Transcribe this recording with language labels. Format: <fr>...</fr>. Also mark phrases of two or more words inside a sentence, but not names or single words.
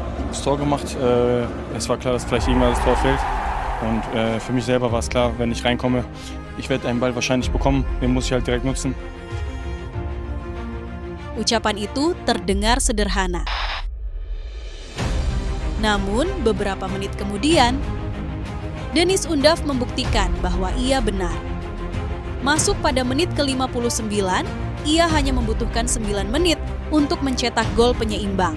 <de>das Tor gemacht. Es war klar, dass vielleicht irgendwann das Tor fällt. Und für mich selber war es klar, wenn ich reinkomme, ich werde einen Ball wahrscheinlich bekommen. Den muss ich halt direkt nutzen.</de> <id>Ucapan itu terdengar sederhana. Namun, beberapa menit kemudian, Dennis Undav membuktikan bahwa ia benar. Masuk pada menit ke-59, ia hanya membutuhkan 9 menit untuk mencetak gol penyeimbang.</id>